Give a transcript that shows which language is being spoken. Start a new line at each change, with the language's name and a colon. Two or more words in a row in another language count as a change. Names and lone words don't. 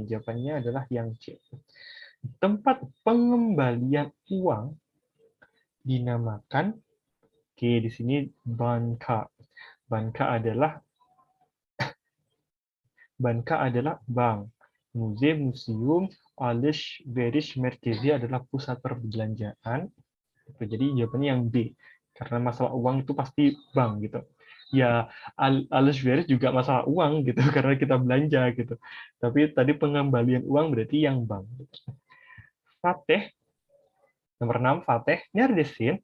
Indonesian: Jawabannya adalah yang C. Tempat pengembalian uang dinamakan, oke, di sini banka. Banka adalah bank. Museum,
Turkish: alışveriş merkezi
Indonesian: adalah pusat perbelanjaan. Jadi jawabannya yang B. Karena masalah uang itu pasti bank gitu. Ya, alışveriş juga masalah uang gitu karena kita belanja gitu. Tapi tadi pengembalian uang berarti yang bank. Fateh, nomor 6, Fateh, neredesin?